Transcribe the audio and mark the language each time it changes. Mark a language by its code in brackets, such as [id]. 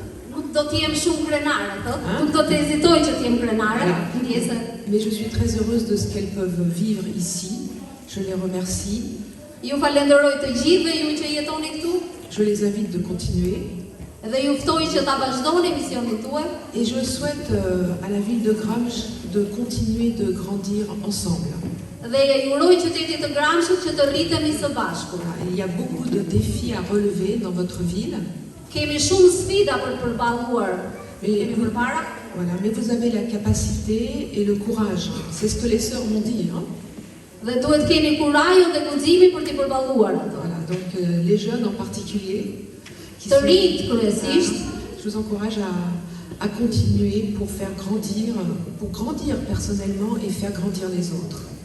[sq] Nuk do të jem shumë krenare, Ah. nuk do të hezitoj që të jem krenare, [fr] Voilà. [sq] ndjese. [fr] Mais je suis très heureuse de ce qu'elles peuvent vivre ici. Je les remercie. [sq] Ju falenderoj të gjithë dhe ju që jetoni këtu [fr] Je les invite de continuer. [sq] Dhe ju ftoj që ta vazhdoni misionin tuaj [fr] Et je souhaite à la ville de Gramsh de continuer de grandir ensemble. [sq] dhe ju uroj qytetit të Gramshit që të rritemi së bashku. [fr] Voilà, il y a beaucoup de défis à relever dans votre ville. [sq] Kemi shumë sfida për të përballuar. [fr] Mais [sq] Kemi përpara, [fr] Voilà, mais vous avez la capacité et le courage. C'est ce que les sœurs m'ont dit. Hein. [sq] dhe duhet keni kurajun dhe guximin për t'i përballuar ato. [fr] Voilà, donc les jeunes en particulier, qui [sq] Të rinjt kryesisht, [fr] je vous encourage à continuer pour grandir personnellement et faire grandir les autres.